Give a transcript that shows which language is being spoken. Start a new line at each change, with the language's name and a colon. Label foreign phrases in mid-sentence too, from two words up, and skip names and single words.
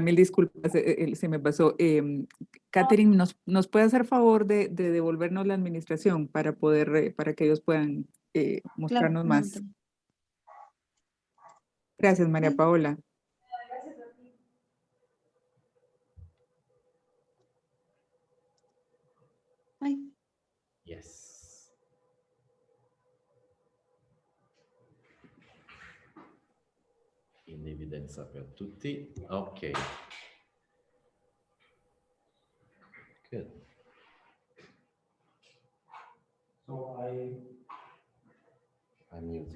Spanish: Mil disculpas, se me pasó. Catherine, ¿nos puede hacer favor de devolvernos la administración para que ellos puedan mostrarnos Claro, más? Gracias, María Paola. Ay.
English: Yes.
Italian: In evidenza per tutti.
English: Okay. Good. So I'm muting.